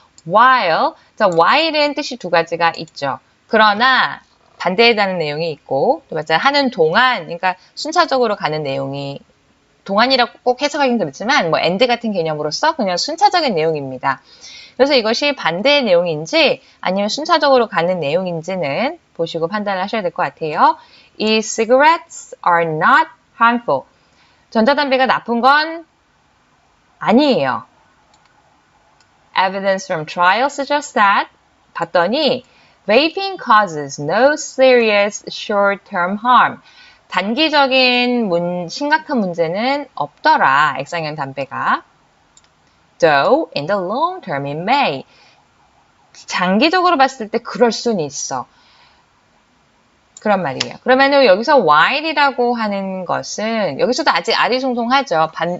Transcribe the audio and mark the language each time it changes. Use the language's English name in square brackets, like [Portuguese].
[Korean] while, 자, while은 뜻이 두 가지가 있죠. 그러나 반대해다는 내용이 있고 또 맞아 하는 동안, 그러니까 순차적으로 가는 내용이 동안이라고 꼭 해석하긴 그렇지만 뭐 and 같은 개념으로서 그냥 순차적인 내용입니다. 그래서 이것이 반대의 내용인지 아니면 순차적으로 가는 내용인지는 보시고 판단을 하셔야 될 것 같아요. [English] E-cigarettes are not harmful. [Korean] 전자담배가 나쁜 건 아니에요. [English] Evidence from trials suggests that [Korean] 봤더니 [English] vaping causes no serious short-term harm. [Korean] 단기적인 심각한 문제는 없더라. 액상형 담배가. [English] Though in the long term it may. [Korean] 장기적으로 봤을 때 그럴 수는 있어. 그런 말이에요. 그러면 여기서 while이라고 하는 것은 여기서도 아직 아리송송하죠.